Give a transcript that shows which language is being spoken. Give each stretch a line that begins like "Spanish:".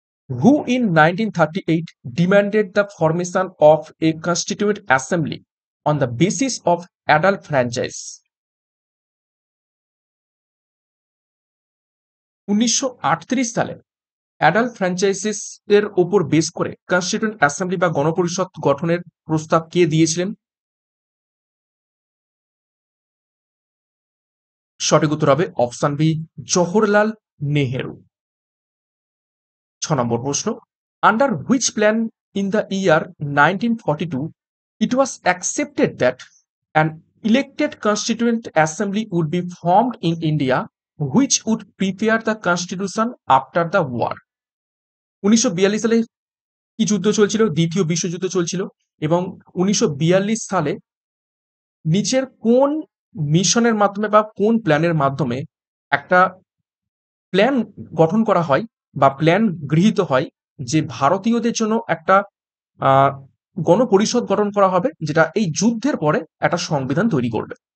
English: Who in 1938 demanded the formation of a constituent assembly on the basis of adult franchise?
Bangla: 1938 সালে adult franchises এর উপর base করে constituent assembly বা গণপরিষদ গঠনের প্রস্তাব কে দিয়েছিলেন? সঠিক উত্তর হবে অপশন বি, জওহরলাল নেহেরু। 6 নম্বর প্রশ্ন।
English: Under which plan in the year 1942 it was accepted that an elected constituent assembly would be formed in India which would prepare the constitution after the war?
Bangla: 1942 সালে কি যুদ্ধ চলছিল? দ্বিতীয় বিশ্বযুদ্ধ চলছিল এবং 1942 সালে নিচের কোন মিশনের মাধ্যমে বা কোন প্ল্যানের মাধ্যমে একটা প্ল্যান গঠন করা হয় বা প্ল্যান গৃহীত হয় যে ভারতীয়দের জন্য একটা আহ, গণপরিষদ গঠন করা হবে যেটা এই যুদ্ধের পরে একটা সংবিধান তৈরি করবে।